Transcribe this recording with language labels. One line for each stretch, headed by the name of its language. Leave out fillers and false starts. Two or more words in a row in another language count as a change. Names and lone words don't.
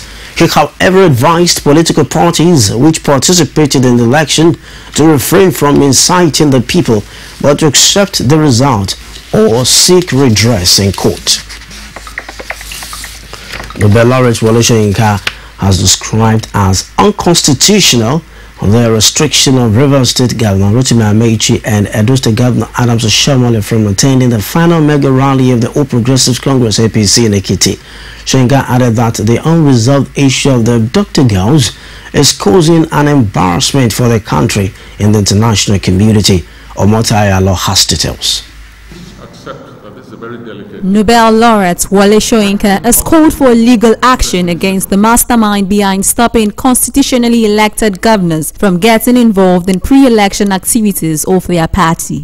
English: He, however, advised political parties which participated in the election to refrain from inciting the people, but to accept the result or seek redress in court. Nobel laureate Wole Soyinka has described as unconstitutional the restriction of Rivers State Governor Rotimi Amechi and Edo State Governor Adams Oshiomhole from attending the final mega rally of the All Progressives Congress APC in Ekiti. Soyinka added that the unresolved issue of the abducted girls is causing an embarrassment for the country in the international community. Omotayo Alo has details. Nobel laureate Wole Soyinka has called for legal action against the mastermind behind stopping constitutionally elected governors from getting involved in pre-election activities of their party.